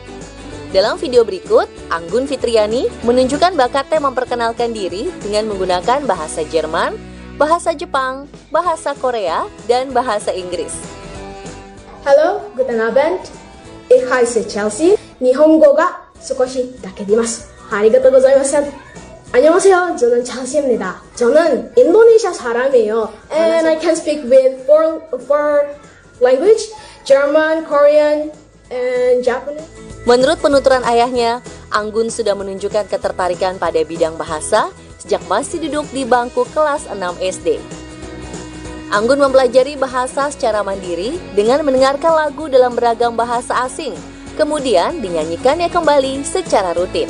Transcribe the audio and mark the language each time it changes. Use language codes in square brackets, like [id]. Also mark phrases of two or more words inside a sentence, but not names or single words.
[id] Dalam video berikut, Anggun Fitriani menunjukkan bakatnya memperkenalkan diri dengan menggunakan bahasa Jerman, bahasa Jepang, bahasa Korea, dan bahasa Inggris. [de] Hello, guten Abend. Ich heiße Chelsea. [ja] 日本語が少しだけできます。ありがとうございます. [ko] 안녕하세요. 저는 장시입니다. 저는 인도네시아 사람이에요. [en] And I can speak with four language, German, Korean, and Japanese. [id] Menurut penuturan ayahnya, Anggun sudah menunjukkan ketertarikan pada bidang bahasa sejak masih duduk di bangku kelas 6 SD. Anggun mempelajari bahasa secara mandiri dengan mendengarkan lagu dalam beragam bahasa asing, kemudian dinyanyikannya kembali secara rutin.